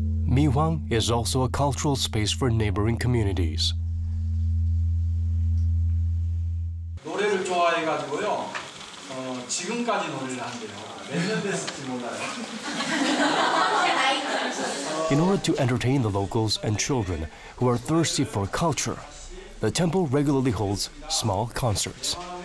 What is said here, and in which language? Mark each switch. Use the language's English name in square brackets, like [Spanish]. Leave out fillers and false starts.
[English] Miwang is also a cultural space for neighboring communities. [Korean] 노래를 좋아해가지고요. 지금까지 노래를 한대요. 몇 년 됐을지 몰라요. [English] In order to entertain the locals and children who are thirsty for culture, the temple regularly holds small concerts.